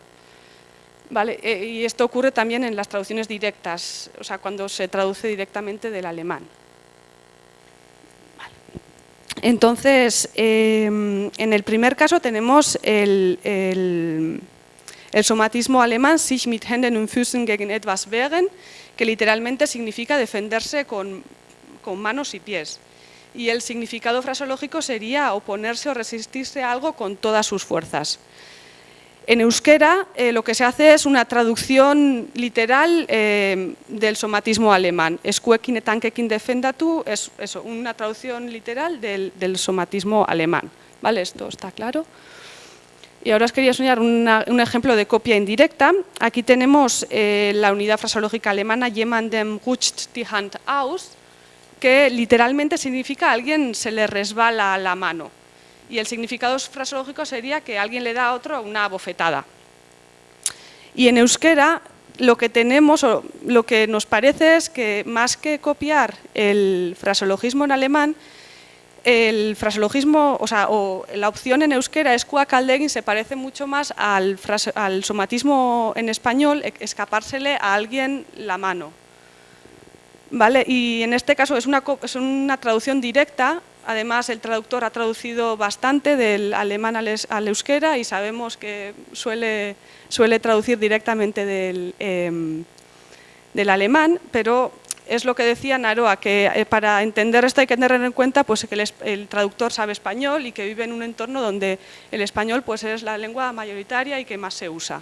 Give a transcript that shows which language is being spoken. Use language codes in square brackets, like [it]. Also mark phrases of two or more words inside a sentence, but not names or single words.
[es] Vale, y esto ocurre también en las traducciones directas, o sea, cuando se traduce directamente del alemán. Entonces, en el primer caso tenemos el somatismo alemán, [de] sich mit Händen und Füßen gegen etwas wehren, [es] que literalmente significa defenderse con manos y pies. Y el significado fraseológico sería oponerse o resistirse a algo con todas sus fuerzas. En euskera lo que se hace es una traducción literal del somatismo alemán. [eu] Eskuekin eta hankekin defendatu [es] es eso, una traducción literal del somatismo alemán. ¿Vale? Esto está claro. Y ahora os quería enseñar un ejemplo de copia indirecta. Aquí tenemos la unidad fraseológica alemana [de] jemandem rutscht die Hand aus, [es] que literalmente significa a alguien se le resbala la mano. Y el significado fraseológico sería que alguien le da a otro una bofetada. Y en euskera lo que tenemos, o lo que nos parece es que más que copiar el fraseologismo en alemán, el fraseologismo, o la opción en euskera [eu] eskuak aldegin [es] se parece mucho más al somatismo en español, escapársele a alguien la mano. ¿Vale? Y en este caso es una traducción directa. Además, el traductor ha traducido bastante del alemán al euskera y sabemos que suele traducir directamente del alemán, pero es lo que decía Naroa, que para entender esto hay que tener en cuenta pues, que el traductor sabe español y que vive en un entorno donde el español pues, es la lengua mayoritaria y que más se usa.